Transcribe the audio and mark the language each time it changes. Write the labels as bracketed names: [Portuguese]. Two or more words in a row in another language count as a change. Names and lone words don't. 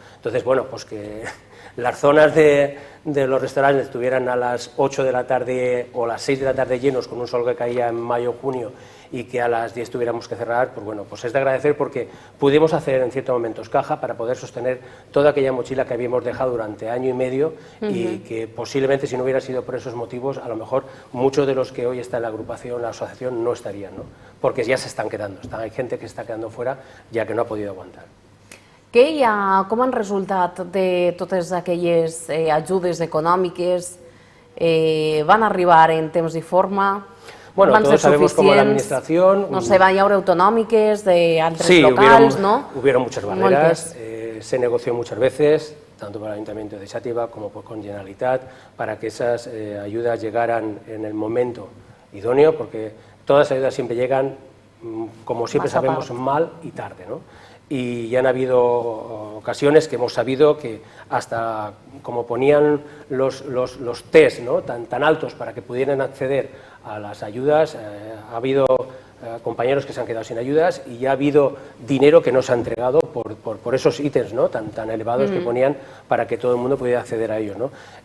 [Spanish] Entonces, bueno, pues que las zonas de los restaurantes estuvieran a las 8 de la tarde o las 6 de la tarde llenos con un sol que caía en mayo o junio y que a las 10 tuviéramos que cerrar, pues bueno, pues es de agradecer porque pudimos hacer en ciertos momentos caja para poder sostener toda aquella mochila que habíamos dejado durante año y medio y que posiblemente si no hubiera sido por esos motivos, a lo mejor muchos de los que hoy están en la agrupación, la asociación, no estarían, ¿no? Porque ya se están quedando, hay gente que está quedando fuera ya que no ha podido aguantar. [Catalan] Com han resultat de totes aquelles ajudes econòmiques? Van arribar en temps i forma? [Spanish] Bueno, [Catalan] van [Spanish] todos [Catalan] ser [Spanish] sabemos cómo la [Catalan] suficients? [Spanish] administración... [Catalan] No sé, van haure autonòmiques d'altres [Spanish] Sí, [Catalan] locals, no? [Spanish] hubieron muchas barreras, se negoció muchas veces, tanto por el Ayuntamiento de Xàtiva como con Generalitat, para que esas ayudas llegaran en el momento idóneo, porque todas las ayudas siempre llegan, como siempre sabemos, mal y tarde, ¿no? Y ya han habido ocasiones que hemos sabido que hasta como ponían los test, ¿no?, tan altos para que pudieran acceder a las ayudas, ha habido compañeros que se han quedado sin ayudas y ya ha habido dinero que no se ha entregado por esos ítems, ¿no?, tan elevados que ponían para que todo el mundo pudiera acceder a ellos, ¿no?